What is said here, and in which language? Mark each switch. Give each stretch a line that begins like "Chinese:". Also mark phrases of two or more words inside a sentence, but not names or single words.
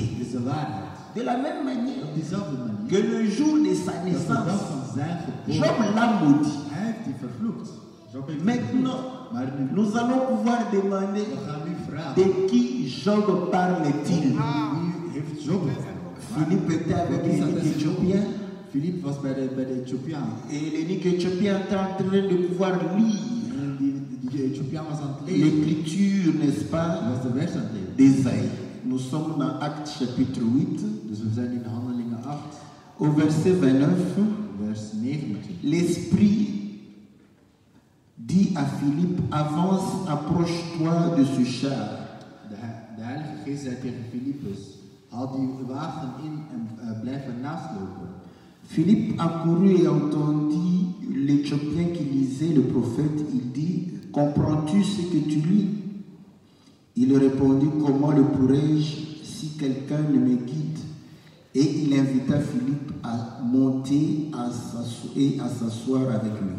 Dutch: is de waarheid.
French: De la même manière
Dutch: Op diezelfde manier,
French: que le jour de sa
Dutch: dat de
French: naissance,
Dutch: dag van zijn
French: Job
Dutch: geboorte,
French: l'a maudit.
Dutch: hij heeft die vervloekt. Job heeft die
French: Maintenant,
Dutch: vervloekt. Maar nu,
French: nous allons pouvoir demander
Dutch: we gaan nu vragen,
French: de qui Job parle-t-il.
Dutch: wie heeft Job het?
French: Philippe était avec l'énigme éthiopien
Dutch: Philippe was bij de Ethiopiaan.
French: et l'énigme éthiopien était en train de pouvoir lire
Dutch: En die Ethiopiaan was aan het lezen.
French: l'écriture, n'est-ce pas,
Dutch: Hij was de vers aan het lezen.
French: d'Ésaïe. Nous sommes dans Actes chapitre 8,
Dutch: Dus we zijn in Handelingen 8,
French: au verset 29.
Dutch: vers 29.
French: L'Esprit dit à Philippe, avance, approche-toi de ce char.
Dutch: De Heilige Geest zei tegen Filippus, haal die wagen in en blijf ernaast lopen.
French: Philippe accourut et entendit l'Éthiopien qui lisait le prophète. Il dit, comprends-tu ce que tu lis? Il répondit, comment le pourrais-je si quelqu'un ne me guide? Et il invita Philippe à monter et à s'asseoir avec lui.